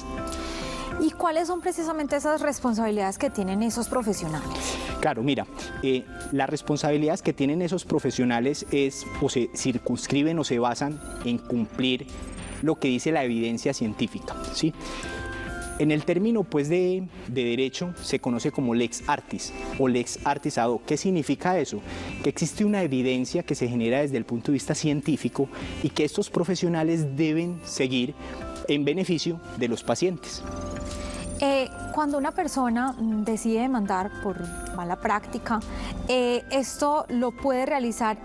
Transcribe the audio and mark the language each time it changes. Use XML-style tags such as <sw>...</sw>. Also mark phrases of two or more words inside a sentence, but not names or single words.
<es>¿Y cuáles son precisamente esas responsabilidades que tienen esos profesionales? Claro, mira, las responsabilidades que tienen esos profesionales o se circunscriben o se basan en cumplir lo que dice la evidencia científica, ¿sí? En el término pues, de derecho se conoce como</es> <la>lex artis</la> <es>o</es> <la>lex artis ad hoc.</la> <es>¿Qué significa eso? Que existe una evidencia que se genera desde el punto de vista científico y que estos profesionales deben seguir en beneficio de los pacientes. Cuando una persona decide demandar por mala práctica, ¿esto lo puede realizar?</es>